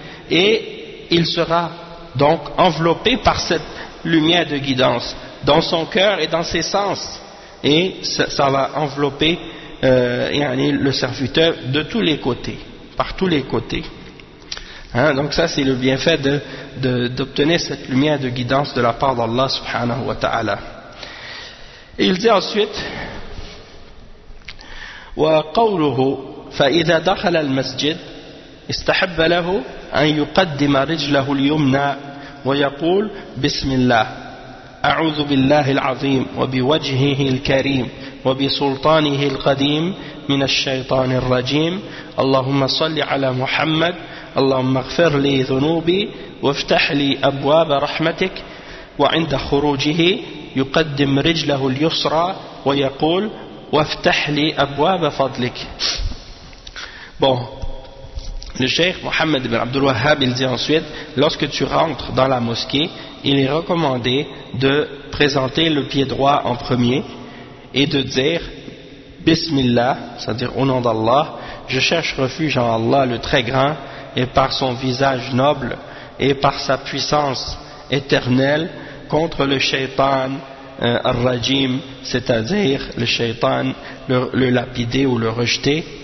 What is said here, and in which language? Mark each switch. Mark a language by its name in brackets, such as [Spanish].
[French] Et il sera donc enveloppé par cette lumière de guidance dans son cœur et dans ses sens. Et ça va envelopper le serviteur de tous les côtés, par tous les côtés. Hein, donc ça, c'est le bienfait d'obtenir cette lumière de guidance de la part d'Allah subhanahu wa ta'ala. Et il dit ensuite, [Arabic] وَقَوْلُهُ فَإِذَا دَخَلَ الْمَسْجِدِ اسْتَحَبَّ لَهُ أَنْ يُقَدِّمَ رِجْلَهُ الْيُمْنَى وَيَقُولُ بِسْمِ اللَّهِ أعوذ بالله العظيم وبوجهه الكريم وبسلطانه القديم من الشيطان الرجيم اللهم صل على محمد اللهم اغفر لي ذنوبي وافتح لي أبواب رحمتك وعند خروجه يقدم رجله اليسرى ويقول وافتح لي أبواب فضلك. [French] Bon. Le cheikh Mohammed ibn Abdul Wahhab, il dit ensuite, lorsque tu rentres dans la mosquée, il est recommandé de présenter le pied droit en premier et de dire Bismillah, c'est-à-dire au nom d'Allah, je cherche refuge en Allah le très grand et par son visage noble et par sa puissance éternelle contre le shaytan ar-rajim, c'est-à-dire le shaytan le lapidé ou le rejeté.